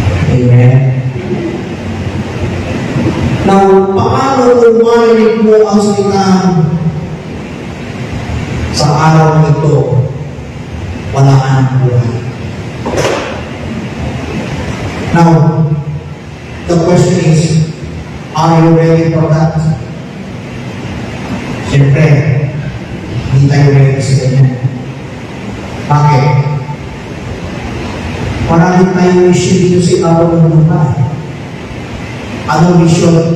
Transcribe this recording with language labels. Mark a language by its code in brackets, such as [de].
[tl] Amen. Now, paano kung marinig mo ang salitahan sa araw nito, wala ka ng buhay? [en] Now, the question is, are you ready for that? [tl] Siyempre, hindi tayo ready sa ganyan. Bakit? Marami tayong mission dito sa ibabaw ng lupa. Anong mission?